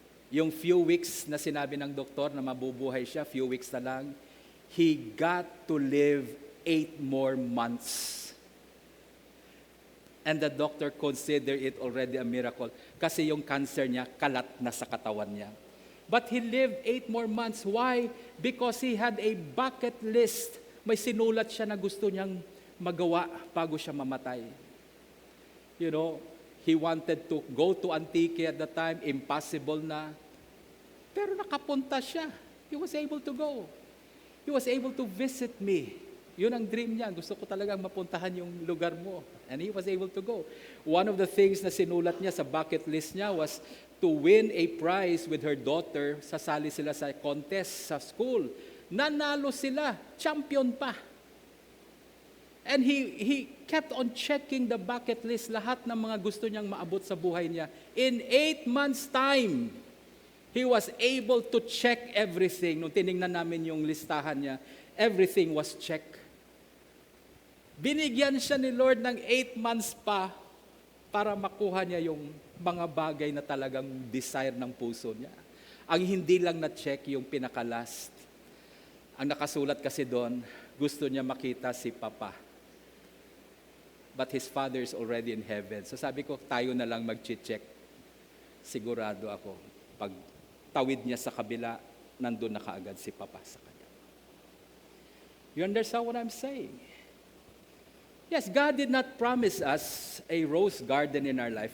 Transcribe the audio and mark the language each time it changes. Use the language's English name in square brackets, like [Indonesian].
[Filipino] Yung few weeks na sinabi ng doktor na mabubuhay siya, few weeks na lang, [English] he got to live 8 more months. And the doctor considered it already a miracle [Filipino] kasi yung cancer niya kalat na sa katawan niya. [English] But he lived 8 more months. Why? Because he had a bucket list. [Filipino] May sinulat siya na gusto niyang magawa bago siya mamatay. [English] You know, he wanted to go to Antique at the time. [Filipino] Impossible na. Pero nakapunta siya. [English] He was able to go. He was able to visit me. [Filipino] Yun ang dream niya. Gusto ko talagang mapuntahan yung lugar mo. [English] And he was able to go. One of the things [Filipino] na sinulat niya sa bucket list niya [English] was to win a prize with her daughter. [Filipino] Sasali sila sa contest sa school. Nanalo sila. Champion pa. [English] And he kept on checking the bucket list. [Filipino] Lahat ng mga gusto niyang maabot sa buhay niya. [English] In 8 months' time, he was able to check everything. [Filipino] Nung tiningnan namin yung listahan niya, [English] everything was checked. [Filipino] Binigyan siya ni Lord ng 8 months pa para makuha niya yung mga bagay na talagang desire ng puso niya. Ang hindi lang na-check yung pinaka-last. Ang nakasulat kasi doon, gusto niya makita si Papa. [English] But his Father is already in heaven. [Filipino] So sabi ko, tayo na lang mag-check. Sigurado ako, pag tawid niya sa kabila, nandun na kaagad si Papa sa kanya. [English] You understand what I'm saying? Yes, God did not promise us a rose garden in our life.